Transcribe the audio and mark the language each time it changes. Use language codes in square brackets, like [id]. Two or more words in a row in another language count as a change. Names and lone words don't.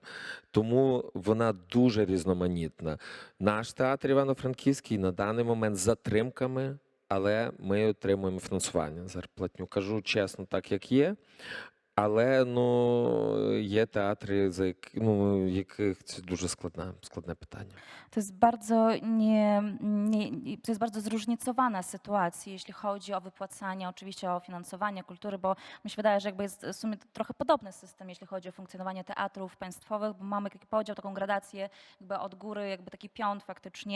[uk] Тому вона дуже різноманітна. Наш театр Івано-Франківський на даний момент з затримками, але ми отримуємо фінансування, зарплатню. Кажу чесно, так як є. Але є театри, яких це дуже складне питання. [pl] To jest bardzo zróżnicowana sytuacja, jeśli chodzi o wypłacanie, oczywiście o finansowanie kultury, bo mi się wydaje, że jakby jest w sumie trochę podobny system, jeśli chodzi o funkcjonowanie teatrów państwowych, bo mamy taki podział, taką gradację jakby od góry, jakby taki piąt faktycznie.